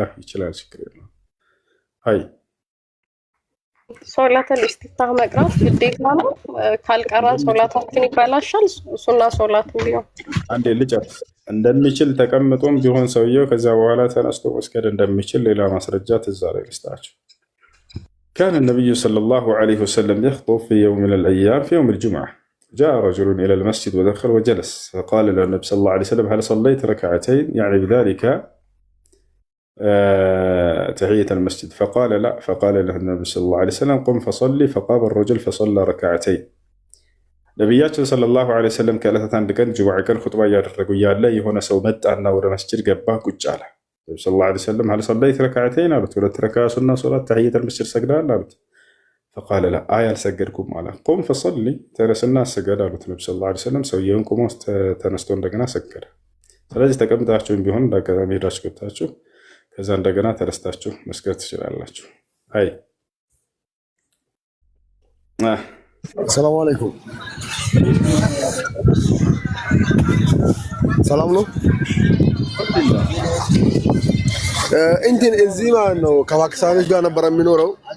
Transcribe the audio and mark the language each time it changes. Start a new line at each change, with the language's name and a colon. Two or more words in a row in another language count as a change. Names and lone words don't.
Amharic: ይችላል፣ ችግር የለውም። አይ
Arabic: صلاة الاستفتاح
Amharic: መቅራት ግዴታ ነው። ካልቀራን ሶላታችን ይበላሻል። ሱና ሶላት ቢሆን አንዴ ልጨርስ። እንደሚችል ተቀምጦም ቢሆን ሰውየው ከዛ በኋላ ተነስቶ መስገድ እንደሚችል ሌላ ማስረጃ ትዝ አለኝ ልስጣችሁ።
Arabic: كان النبي صلى الله عليه وسلم يخطب في يوم من الأيام في يوم الجمعة، جاء رجل إلى المسجد ودخل وجلس، فقال له النبي صلى الله عليه وسلم هل صليت ركعتين؟ يعني بذلك تحية المسجد. فقال لا. فقال له النبي صلى الله عليه وسلم قم فصلي. فقام الرجل فصلى ركعتين.
Amharic: ነቢያችን
Arabic: صلى الله عليه وسلم
Amharic: ከዕለታት አንድ ቀን ጁምዓ ቀን ኹጥባ እያደረጉ እያለ የሆነ ሰው መጣና ወደ መስጂድ ገባ፣ ቁጭ አለ። ነብዩ
Arabic: صلى الله عليه وسلم هل صليت ركعتين
Amharic: አሉት። ሁለት ረክዓ ሱና ሶላት
Arabic: تحية المسجد
Amharic: ሰግደሃል አሉት።
Arabic: فقال لا
Amharic: አልሰገድኩም አለ።
Arabic: قم فصلي
Amharic: ተነስና ስገድ አሉት ነብዩ
Arabic: صلى الله عليه وسلم።
Amharic: ሰውየውን ቆሞ ተነስቶ እንደገና ሰገደ። ስለዚህ ተቀምጣችሁም ቢሆን እንዳጋጣሚ ሄዳችሁ ገብታችሁ ከዛ እንደገና ተረስታችሁ መስገድ ትችላላችሁ። አይ
Arabic: سلام عليكم።
Amharic: ሰላም ነው። እንትን እዚህ ማለት ነው ከፓኪስታኖች ጋር ነበር የሚኖረው።